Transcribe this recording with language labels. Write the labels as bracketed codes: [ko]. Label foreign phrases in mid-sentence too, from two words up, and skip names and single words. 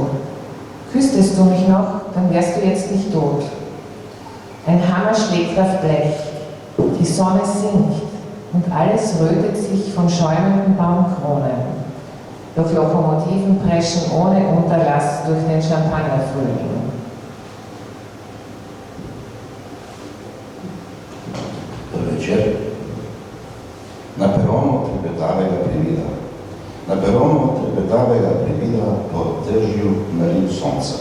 [de] Küsstest du mich noch, dann wärst du jetzt nicht tot. Ein Hammer schlägt auf Blech, die Sonne sinkt und alles rötet sich von schäumenden Baumkronen. Doch Lokomotiven preschen ohne Unterlass durch den Champagnerfrühling. [sl] Večer. Na peronu trepetavega privida. Na peronu trepetavega privida po dežju meril sonca.